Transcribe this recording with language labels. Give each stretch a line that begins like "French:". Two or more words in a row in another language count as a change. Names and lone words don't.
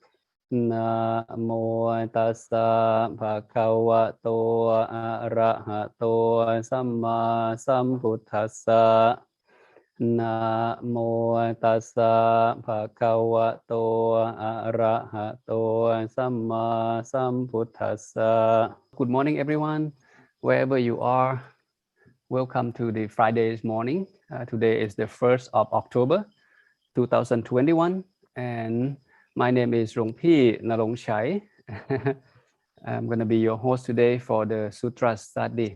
Pali: Namo tassa bhagavato arahato samma sambuddhassa. Namo tassa bhagavato arahato samma sambuddhassa.
English: Good morning, everyone. Wherever you are, welcome to the Friday's morning. Today is the 1st of October, 2021, and my name is Rongpi Narongchai. I'm going to be your host today for the Sutra study.